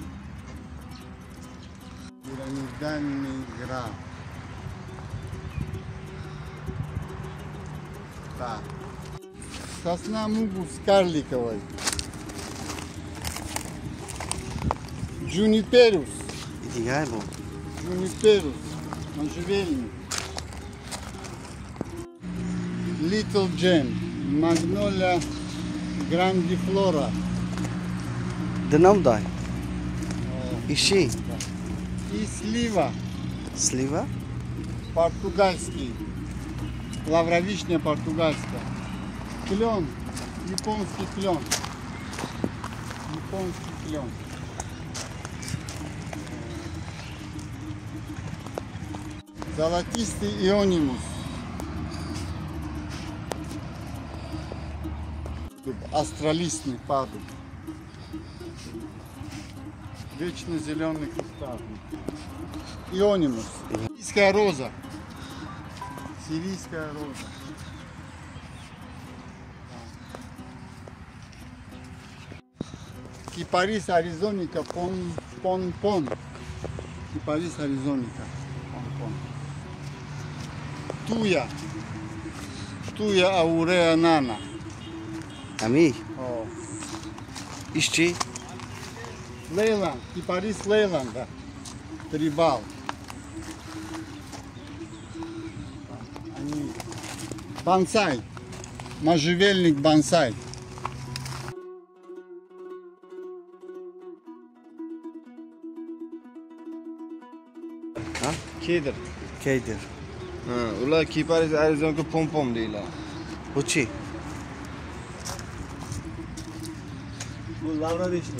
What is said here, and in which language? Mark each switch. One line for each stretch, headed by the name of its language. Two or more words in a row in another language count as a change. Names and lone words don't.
Russian: Пирамидальный граф, да. Сосна мугус карликовой. Джуниперус. Джуниперус. Можжевельник. Little Gem. Магнолия грандифлора. Да нам дай. Ищи. И слива. Слива? Португальский. Лавровишня португальская. Клен, японский клен. Японский клен. Золотистый ионимус. Астролистный падуб. Вечно зеленый кустарник. Ионимус. Сирийская роза. Сирийская роза. Кипарис аризоника пон. Кипарис аризоника пон. Туя ауреа нана. Ами? О. Ищи. Лейланд. Кипарис Лейланда. Трибал. Бонсай. Можжевельник бонсай.
Uzbek: Keder. Keder. Ular Kiparis Arizonka pom deylar. Bu chi? Bu lavradishni.